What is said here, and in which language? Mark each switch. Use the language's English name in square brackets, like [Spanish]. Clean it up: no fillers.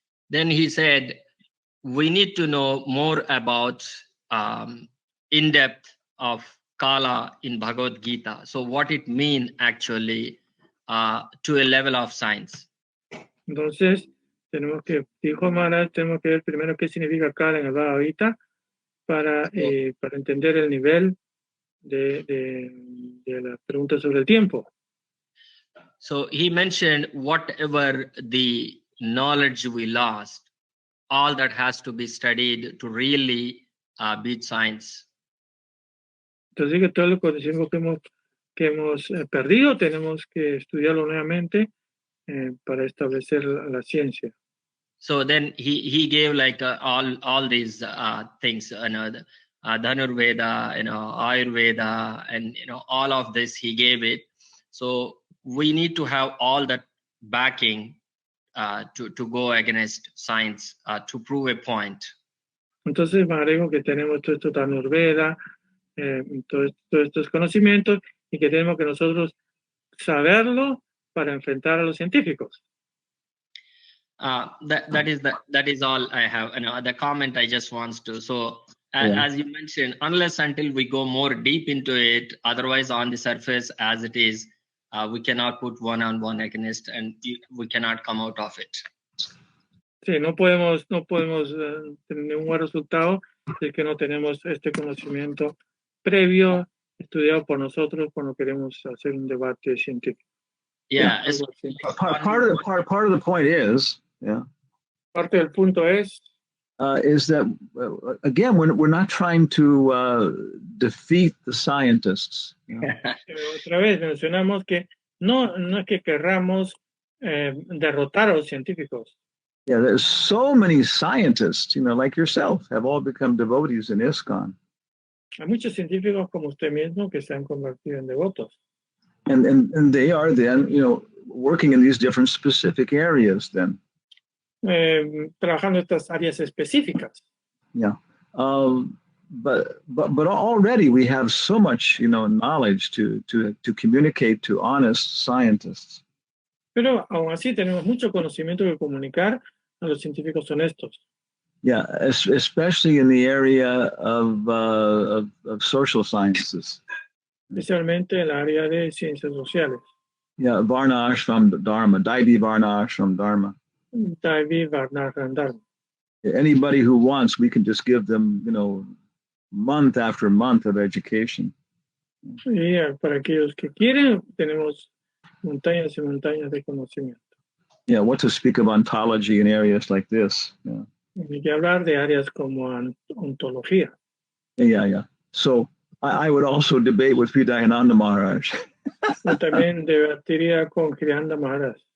[English] Then he said, we need to know more about in-depth of Kala in Bhagavad Gita. So what it means actually to a level of science. [Spanish] Entonces, dijo Maharaj, tenemos que ver primero qué significa Kala en el Bhagavad Gita para entender el nivel de la pregunta sobre el tiempo. [English] So he mentioned whatever the knowledge we lost, all that has to be studied to really beat science. [Spanish] Entonces, que todo lo conocimiento que hemos perdido, tenemos que estudiarlo nuevamente para establecer la ciencia. [English] So then he gave like all these things, the Dhanurveda, Ayurveda, and all of this he gave it. So we need to have all that backing to go against science to prove a point. [Spanish] Entonces, me agrego que tenemos todo esto Dhanurveda, todos estos conocimientos y que tenemos que nosotros saberlo para enfrentar a los científicos. [English] That is all I have. The comment I just want to. So as you mentioned, unless until we go more deep into it, otherwise on the surface as it is, we cannot put one-on-one against, and we cannot come out of it. [Spanish] Sí, no podemos tener un buen resultado si es que no tenemos este conocimiento previo estudiado por nosotros cuando queremos hacer un debate científico. [English] Yeah. Part of the point is, [Spanish] parte del punto es [English] that again we're not trying to defeat the scientists. [Spanish] Otra vez mencionamos que no es que querramos derrotar a los científicos. [English] Yeah, there's so many scientists, like yourself, have all become devotees in ISKCON. [Spanish] Hay muchos científicos como usted mismo que se han convertido en devotos. [English] And they are then, working in these different specific areas then. [Spanish] Trabajando estas áreas específicas. [English] Yeah. But already we have so much, knowledge to communicate to honest scientists. [Spanish] Pero aún así tenemos mucho conocimiento que comunicar a los científicos honestos. [English] Yeah, especially in the area of social sciences. [Spanish] Especialmente en la área de ciencias sociales. [English] Yeah, Varna Ashram Dharma, Daivi Varna Ashram Dharma. [Sanskrit] Daivi Varna Ashram Dharma. [English] Anybody who wants, we can just give them, month after month of education. [Spanish] Y para aquellos que quieren, tenemos montañas y montañas de conocimiento. [English] Yeah, what to speak of ontology in areas like this. Yeah. [Spanish] Hay que hablar de áreas como ontología. [English] Yeah. So I would also debate with Hridayananda Maharaj. [Spanish] Yo también debatiría con Hridayananda Maharaj.